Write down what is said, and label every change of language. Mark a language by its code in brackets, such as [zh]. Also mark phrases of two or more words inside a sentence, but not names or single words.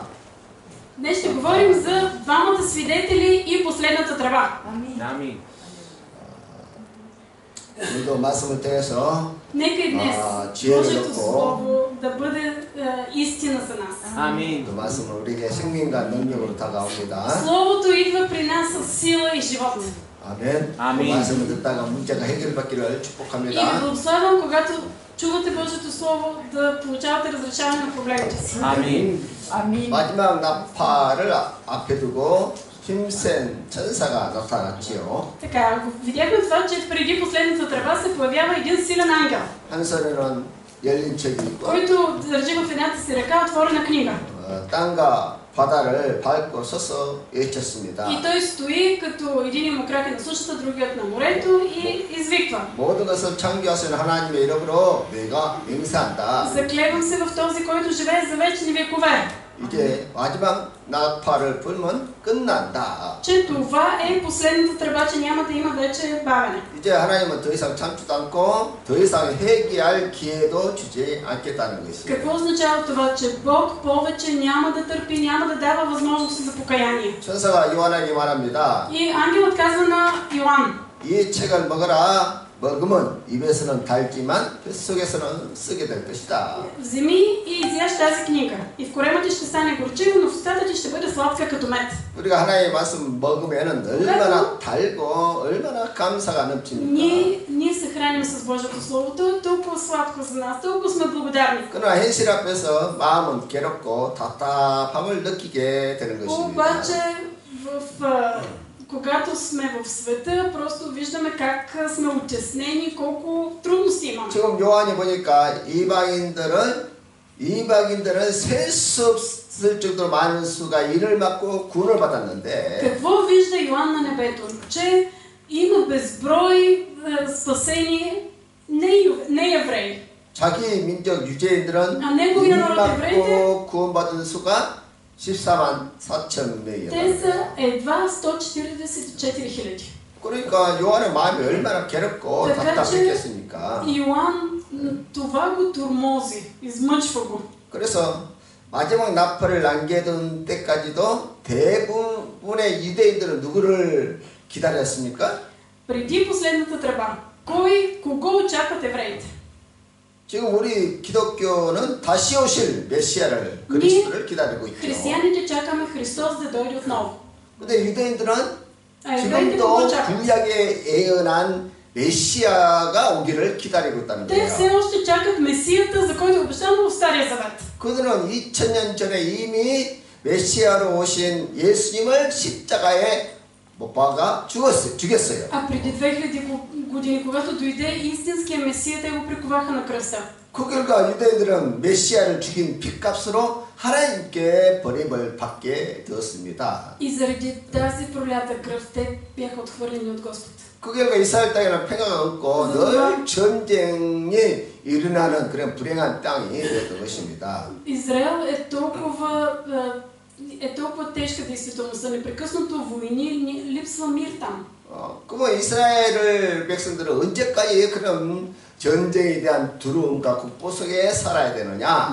[bg] Днес ще говорим за двамата свидетели и последната тръба. Амин. [ko] 우리도 말씀을 통해서 [bg] Нека и днес Божието Слово да бъде истина за нас. Амин. [ko] 그 말씀은 우리에게 생명과 능력으로 다가옵니다. [bg] Словото идва при нас с сила и живот. [ko] 아멘. 아멘. 그 말씀을 듣다가 문제가 해결받기를 [bg] И ви [ko] 축복합니다. [bg] благославям, когато чувате Божието Слово, да получавате разрешаване на проблемите си. [ko] 아멘. 마지막 나팔을 앞에 두고 힘센 천사가 나타났지요. [bg] Така, видяхме това, че преди последната тръба се появява един силен ангел, [ko] 한 손에는 열린 책이 있고 [bg] който държи в едната си ръка отворена книга. [ko] 땅과 바다를 밟고 서서 외쳤습니다. [bg] И той стои, като един му крак е на сушата, другият на морето и извиква: [ko] 모든 것을 창조하신 하나님의 이름으로 내가 맹세한다. [bg] заклевам се в този, който живее за вечни векове, [ko] 이제 마지막 나팔을 불면 끝난다. [bg] че това е последната тръба, че няма да има вече бавене. [ko] 이제 하나님은 더 이상 참지도 않고 더 이상 회개할 기회도 주지 않겠다는 것이에요. [bg] Какво означава това? Че Бог повече няма да търпи, няма да дава възможност за покаяние. [ko] 천사가 요한에게 말합니다. [bg] И ангелът казва на Йоан: [ko] 이 책을 먹어라. 먹으면 입에서는 달지만 뱃속에서는 쓰게 될 것이다. [bg] вземи и изяж тази книга. И в коремата ще стане горчиво, но в устата ти ще бъде сладка като мед. [ko] 우리가 하나님의 말씀 먹으면은 얼마나 달고 얼마나 감사가 넘칩니까? [bg] Ние се храним с Божието Слово, то е толкова сладко за нас, толкова сме благодарни. [ko] 그러나 현실 앞에서 마음은 괴롭고 답답함을 느끼게 되는 것입니다. [bg] Обаче, когато сме в света, просто виждаме как сме утеснени, колко трудности имаме. [ko] 지금 요한이 보니까 이방인들은 셀 수 없을 정도로 많은 수가 이를 맞고 구원을 받았는데 [bg] Какво вижда Йоан на небето? Че има безброй спасени неевреи. [ko] 자기 민족 유대인들은 아, 내국의 이를 나라 맞고 구원받은 수가 14만 4천 [bg] Те [ko] 명이었다. [bg] са едва 144 хиляди. [ko] 그러니까 요한의 마음이 얼마나 괴롭고 [bg] така че [ko] 답답했겠습니까? [bg] Йоан това го тормози, измъчва го. [ko] 그래서 마지막 나팔을 남겨둔 때까지도 대부분의 유대인들은 누구를 기다렸습니까? [bg] Преди последната тръба, кого очакват евреите? [ko] 지금 우리 기독교는 다시 오실 메시아를 그리스도를 기다리고 있죠. [bg] Християните чакаме Христос да дойде отново. [ko] 근데 유대인들은 [bg] евреите какво [ko] 지금도 [bg] очакват? [ko] 구약에 예언한 메시아가 오기를 기다리고 있다는 [bg] Те [ko] 거예요. [bg] все още чакат Месията, за който е обещано в Стария Завет. [ko] 그들은 2000년 전에 이미 메시아로 오신 예수님을 십자가에 못 박아 죽였어요. [bg] А преди 2000 години, когато дойде истинския Месия, те го приковаха на кръста. [ko] 그 결과 유대인들은 메시아를 죽인 핏값으로 하나님께 버림을 받게 되었습니다. [bg] И заради тази пролята кръв, те бяха отхвърлени от Господ. [ko] 그 결과 이스라엘 땅에는 평화가 없고 늘 전쟁이 일어나는 그런 불행한 땅이 되었던 것입니다. [bg] Израел е толкова тежка действителността, непрекъснато войни, липсва мир там. [ko] 그러면 이스라엘 백성들은 언제까지 그런 전쟁에 대한 두려움과 공포 속에 살아야 되느냐?